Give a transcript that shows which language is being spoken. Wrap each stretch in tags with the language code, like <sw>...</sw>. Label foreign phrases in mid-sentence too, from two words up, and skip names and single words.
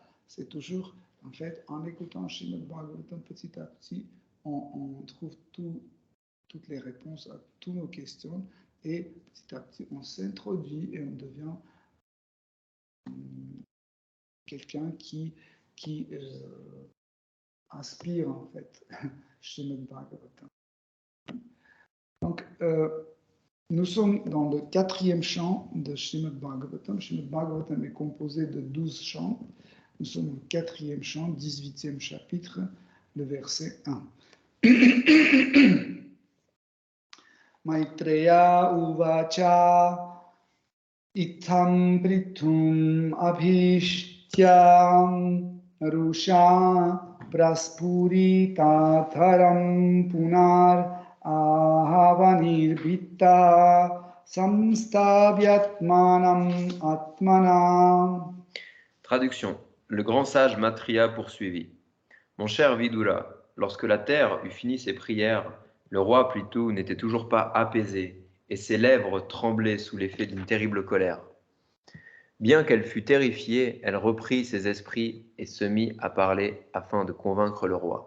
<fr>C'est toujours, en fait, en écoutant Srimad Bhagavatam petit à petit, on trouve toutes les réponses à toutes nos questions et petit à petit, on s'introduit et on devient quelqu'un qui aspire en fait Srimad Bhagavatam. Donc, nous sommes dans le 4e chant de Srimad Bhagavatam. Srimad Bhagavatam est composé de 12 chants. Nous sommes au 4e chant, 18e chapitre, le verset 1.</fr> <sa>मैत्रेय उवाच इत्थं पृथुम् अभिष्ट्यम् रुषा प्रस्पुरि ततरम् पुनर् आहवनिर् वित्त संस्तव्यात्मानम् आत्मना.</sa> <fr>Traduction. Le grand sage Maitreya poursuivit. Mon cher Vidura, lorsque la terre eut fini ses prières, le roi Prithu n'était toujours pas apaisé et ses lèvres tremblaient sous l'effet d'une terrible colère. Bien qu'elle fût terrifiée, elle reprit ses esprits et se mit à parler afin de convaincre le roi.</fr>